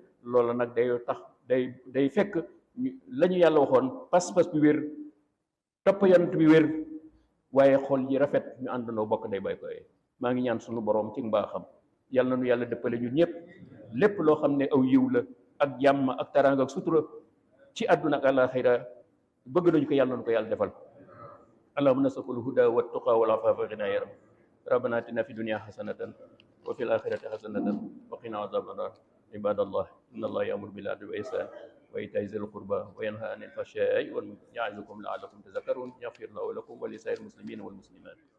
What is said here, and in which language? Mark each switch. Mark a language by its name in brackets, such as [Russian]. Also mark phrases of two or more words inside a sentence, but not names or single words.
[Wolof] loolu nag day fekk la ñu yàlla waxoon pas-pas bi wér topp yonent bi wér waaye xol yi rafet ñu àndandoo bokk day bay koy. maa ngi ñaan sunu borom ci mbaaxam yàlla na nu yàlla dëppale ñun ñëpp lépp loo xam ne aw yiw la ak jàmm ak taraanga ak sutura ci àdduna ak àllaaxira bëgg nañu ko yàlla nañu ko yàlla defal. [Arabic] اللهم نسألك الهدى والتقى والعفاف والغنى يا رب. ربنا آتنا في الدنيا حسنة وفي الآخرة حسنة وقنا عذاب النار. عباد الله إن الله يأمر بالعدل والإحسان وإيتاء ذي القربى وينهى عن الفحشاء والمنكر يعظكم لعلكم تذكرون يغفر له لكم ولسائر المسلمين والمسلمات.